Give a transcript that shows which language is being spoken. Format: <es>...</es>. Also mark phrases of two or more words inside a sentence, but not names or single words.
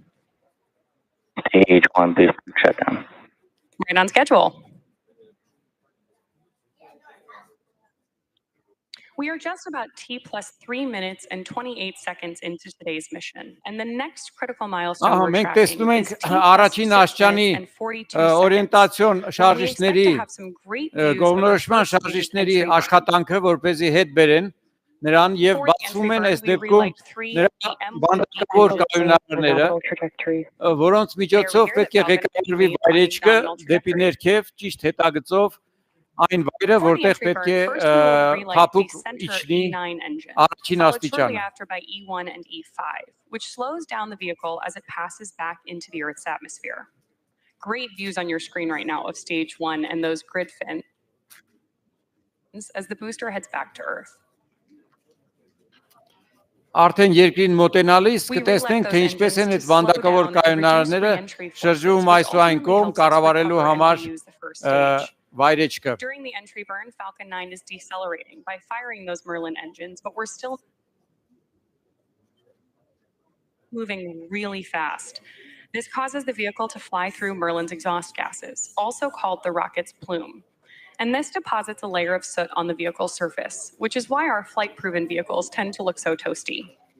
<en>Stage 1 boost shutdown. Right on schedule. We are just about T plus 3 minutes and 28 seconds into today's mission, and the next critical milestone we're</en> <hy>Մենք</hy> <en>tracking</en> <hy>տեսնում</hy> <en>is</en> <hy>ենք</hy> <en>T plus</en> <hy>առաջին</hy> <en>6</en> <hy>աշճանի</hy> <en>minutes and 42 seconds.</en> <hy>օրիենտացիոն</hy> <en>We expect</en> <hy>շարժիչների</hy> <en>to have some great views of the</en> <hy>գովնորոշման</hy> <en>first</en> <hy>շարժիչների</hy> <en>entry burn.</en> <hy>աշխատանքը որպեսզի հետ բերեն նրան եւ</hy> <en>For the</en> <hy>բացվում են</hy> <en>entry</en> <hy>այս</hy> <en>burn, we</en> <hy>դեպքում</hy> <en>relight 3</en> <hy>նրա</hy> <en>EM</en> <hy>բանդակավոր կայունարները որոնց միջոցով պետք է ղեկավարվի վայրեջքը դեպի ներքև ճիշտ հետագծով այն վայրը որտեղ պետք է փափուկ իջնի առաջին</hy> <en>followed shortly</en> <hy>աստիճանը</hy> <en>after by E1 and E5, which slows down the vehicle as it passes back into the Earth's atmosphere. Great views on your screen right now of stage 1 and those grid fins as the booster heads back to Earth.</en> <hy>Արդեն երկրին մոտենալիս կտեսնենք թե ինչպես են այդ վանդակավոր կայունարները շրջում այս ու այն կողմ կառավարելու համար վայրեջքը</hy> <en>During the entry burn, Falcon 9 is decelerating by firing those Merlin engines, but we're still moving really fast. This causes the vehicle to fly through Merlin's exhaust gases, also called the rocket's plume. And this deposits a layer of soot on the vehicle's surface, which is why our flight-proven vehicles tend to look so toasty.</en>